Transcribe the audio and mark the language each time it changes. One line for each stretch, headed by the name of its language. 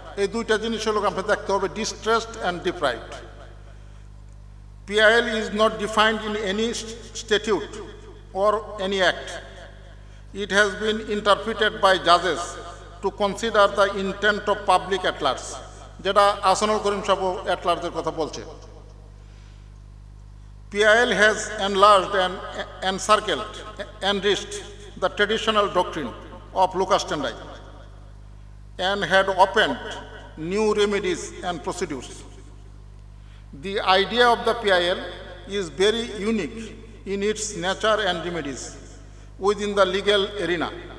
Bangla: এই দুইটা জিনিস হলো আপনি দেখতে হবে,
English: distressed and deprived. PIL is not defined in any statute or any act. It has been interpreted by judges to consider the intent of public at large.
Bangla: যেটা আহসানুল করিম সাহেব at large এর কথা বলছে।
English: PIL has enlarged and encircled, enriched the traditional doctrine of locus standi and had opened new remedies and procedures. The idea of the PIL is very unique in its nature and remedies within the legal arena.